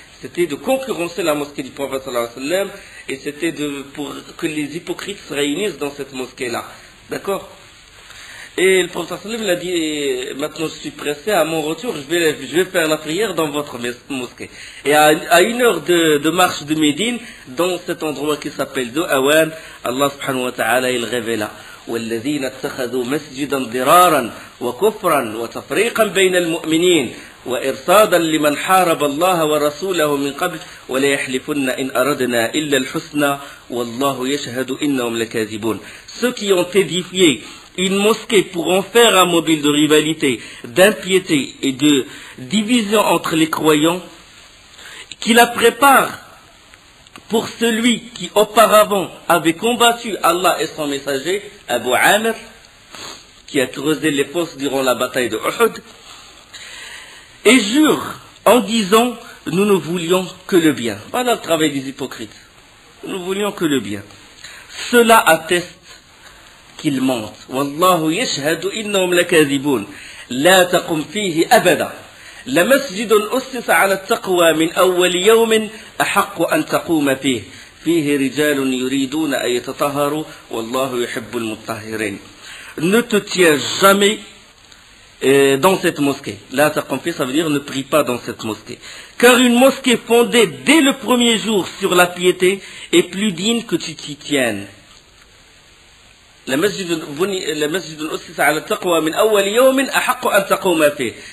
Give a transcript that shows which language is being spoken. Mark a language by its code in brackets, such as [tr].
[fr] C'était de concurrencer la mosquée du prophète sallallahu alayhi wa sallam et c'était pour que les hypocrites se réunissent dans cette mosquée-là. D'accord? Et le prophète sallallahu alayhi wa sallam a dit, maintenant je suis pressé, à mon retour, je vais faire la prière dans votre mosquée. Et à une heure de marche de Médine, dans cet endroit qui s'appelle Awan, Allah subhanahu wa ta'ala, il révéla. [ar] والذين اتخذوا مسجدا ضرارا وكفرا وتفريقا بين المؤمنين وإرصادا لمن حارب الله ورسوله من قبل ولا يحلفن إن أردنا إلا الحسنى والله يشهد إنهم لكاذبون. [fr] Ceux qui ont édifié une mosquée pour en faire un mobile de rivalité, d'impiété et de division entre les croyants, qui la prépare pour celui qui auparavant avait combattu Allah et son messager, Abu Amir, qui a creusé les fosses durant la bataille de Uhud, et jure en disant, nous ne voulions que le bien. Voilà le travail des hypocrites. Nous ne voulions que le bien. Cela atteste qu'ils mentent. [ar] Wallahu yashhadu innahum lakadhibun. La taqum fihi abada. لمسجد أسس على التقوى من أول يوم أحق أن تقوم فيه فيه رجال يريدون أن يتطهروا والله يحب المطهرين. [fr] Ne te tiens jamais dans cette mosquée. [ar] La taqum fihi, [fr] ça veut dire ne prie pas dans cette mosquée. Car une mosquée fondée dès le premier jour sur la piété est plus digne que tu t'y tiennes. [ar] لمسجد أسس على التقوى من أول يوم أحق أن تقوم فيه.